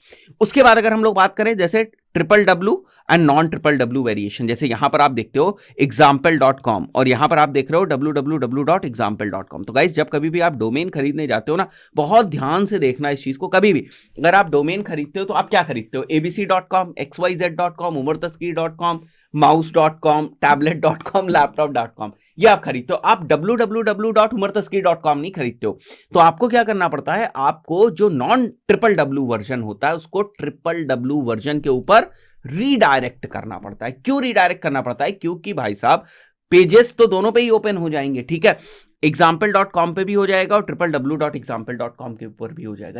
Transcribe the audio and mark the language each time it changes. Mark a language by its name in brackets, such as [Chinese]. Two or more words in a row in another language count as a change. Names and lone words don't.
[Hindi] उसके बाद अगर हम लोग बात करें जैसे [English] triple and non triple variation, [Hindi] जैसे यहां पर आप देखते हो example.com और यहां पर आप देख रहे हो www.example.com। तो गाइस जब कभी भी आप डोमेन खरीदने जाते हो ना, बहुत ध्यान से देखना इस चीज को। कभी भी अगर आप डोमेन खरीदते हो तो आप क्या खरीदते हो? abc.com, xyz.com, umartasky.com, mouse.com, tablet.com, laptop.com, ये आप खरीदते हो। आप www.umartasky.com नहीं खरीदते हो। तो आपको क्या करना पड़ता है? आपको जो [English] non triple W version [Hindi] होता है उसको [English] triple W version [Hindi] के ऊपर रीडायरेक्ट करना पड़ता है। क्यों रीडायरेक्ट करना पड़ता है? क्योंकि भाई साहब पेजेस तो दोनों पे ही ओपन हो जाएंगे, ठीक है, example.com पे भी हो जाएगा और www.example.com के ऊपर भी हो जाएगा।